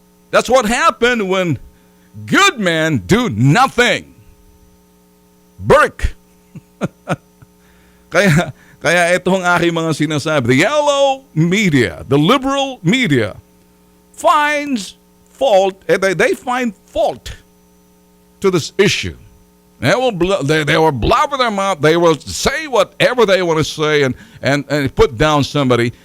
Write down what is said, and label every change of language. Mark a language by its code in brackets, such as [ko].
[en] That's what happened when good men do nothing. Burke. [tl] Kaya ito ang aking mga sinasabi. [en] The yellow media, the liberal media, finds fault, they find fault to this issue. They will blabber their mouth. They will say whatever they want to say and put down somebody.